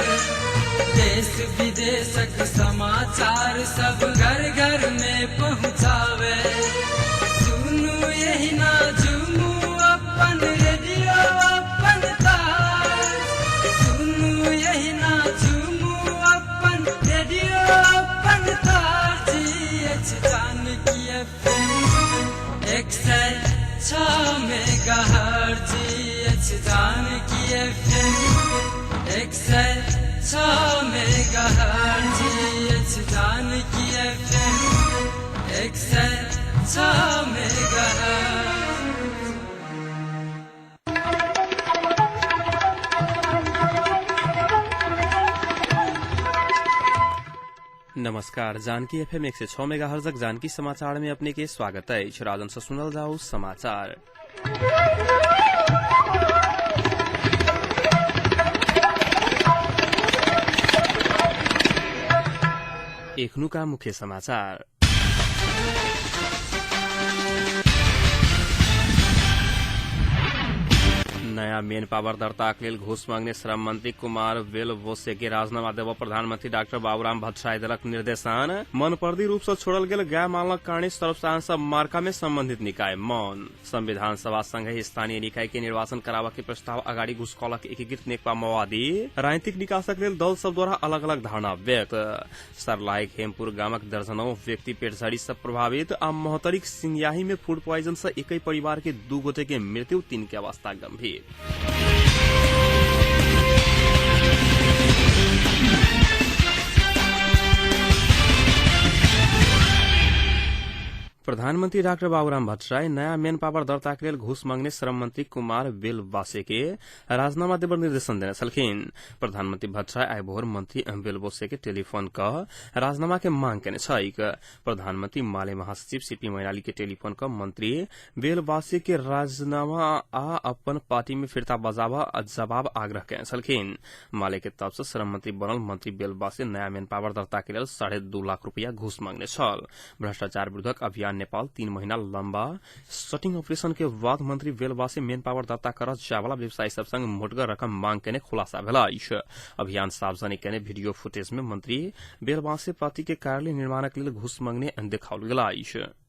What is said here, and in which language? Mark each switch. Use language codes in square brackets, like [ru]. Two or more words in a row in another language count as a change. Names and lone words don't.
[mai] देश विदेशक समाचार सब घर घर में पहुँचावे। सुनू यही ना झूमू अपन रेडियो अपन तार। सुनू यही ना झूमू अपन रेडियो अपन तार। GH जानकी FM 106 मेगाहर्ट्ज। GH जानकी FM 106 मेगाहर्ट्ज। GH जानकी FM 106 मेगाहर्ट्ज। नमस्कार। जानकी FM 106 मेगाहर्ट्ज जानकी समाचार में अपने के स्वागत है। राजन से सुनल जाओ समाचार। एखनु का मुख्य समाचार। नया [en] man power [mai] दर्ता के लिए घूस मांगने श्रम मंत्री कुमार बेलबोसे के राजीनामा देव प्रधानमंत्री डाक्टर बाबूराम भट्टराई देलक निर्देशन। मनपर्दी रूप से छोड़ल गेल गाय मालक कारणी सर्वसाधारण मार्का में संबंधित निकाय मौन। संविधान सभा संगे स्थानीय निकाय के निर्वाचन करावा के प्रस्ताव अगाडि घुसकौलक एकीकृत नेकपा माओवादी। राजनीतिक निकासक लेल दल सब द्वारा अलग अलग धारणा व्यक्त। सरलाई हेमपुर गामक दर्जनौं व्यक्ति पेटझड़ी से प्रभावित। आ मोहतरीक सिंगयाही में [en] food poison [mai] से एक परिवार के 2 गोटे के मृत्यु, 3 के अवस्था गंभीर। प्रधानमंत्री डाक्टर बाबूराम भट्टराई नया [en] man power [mai] दर्ता के लिए घूस मांगने श्रम मंत्री कुमार बेलबोसे के राजीनामा देवर निर्देशन देने छलखिन। प्रधानमंत्री भट्टराई आइ भोर मंत्री बेलबोसे के टेलीफोन क राजीनामा के मांग केने छैक। प्रधानमंत्री माले महासचिव सीपी मैनाली के टेलीफोन क मंत्री बेलबोसे के राजीनामा आ अपन पार्टी में फिरता बजावा जवाब आग्रह केने छलखिन। माले के तरफ से श्रम मंत्री बनल मंत्री बेलबोसे नया [en] man power [mai] दर्ता के लिए 2.5 लाख रूपया घूस मांगने छल। भ्रष्टाचार विरोधक अभियान नेपाल 3 महीना लंबा [en] sting operation [mai] के बाद मंत्री बेलबोसे [en] man power [mai] दर्ता कर जावला व्यवसायी सब संग मोटगर रकम मांग केने खुलासा भेल। अभियान सार्वजनिक केने [en] video footage [mai] में मंत्री बेलबोसे पार्टी के कार्यालय निर्माण के लिए घूस मांगने देखाओल गेल।